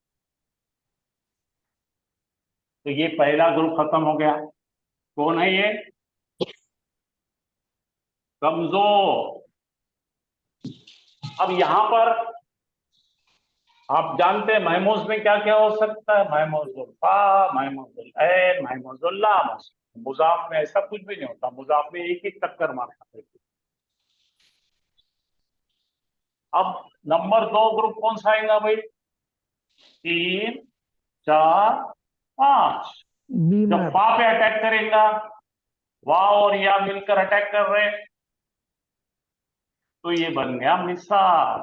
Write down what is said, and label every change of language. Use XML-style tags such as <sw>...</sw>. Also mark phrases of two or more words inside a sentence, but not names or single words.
<hi>तो ये पहला ग्रुप खत्म हो गया। कौन है ये, कमजोर। अब यहां पर आप जानते हैं महमूज में क्या क्या हो सकता है, महमूजुल फा, महमूजुल ऐन, महमूजुल लाम। मुजाफ में ऐसा कुछ भी नहीं होता, मुजाफ में एक ही टक्कर मार सकते। अब नंबर 2 ग्रुप कौन सा आएगा भाई, 3, 4, 5। जब बीमार। फा पे अटैक करेगा, वाह और या मिलकर अटैक कर रहे हैं, तो ये बन गया मिसाल।</hi>